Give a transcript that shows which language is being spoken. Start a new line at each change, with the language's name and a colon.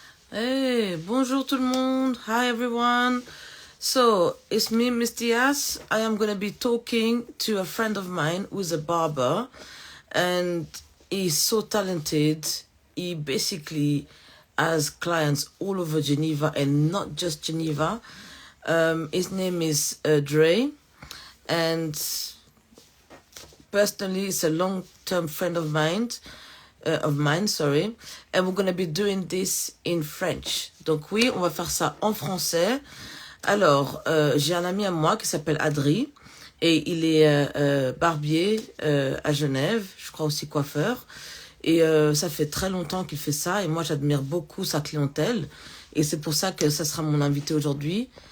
French: Hey, bonjour tout le monde.
English: Hi everyone. So, it's me, Miss Diaz. I am going to be talking to a friend of mine who's a barber and he's so talented. He basically has clients all over Geneva and not just Geneva. His name is Dre, and personally, he's a long-term friend of mine, sorry, and we're gonna be doing this in French.
French: Donc oui, on va faire ça en français. Alors, j'ai un ami à moi qui s'appelle Adri, et il est barbier à Genève, je crois aussi coiffeur, et ça fait très longtemps qu'il fait ça, et moi j'admire beaucoup sa clientèle, et c'est pour ça que ça sera mon invité aujourd'hui.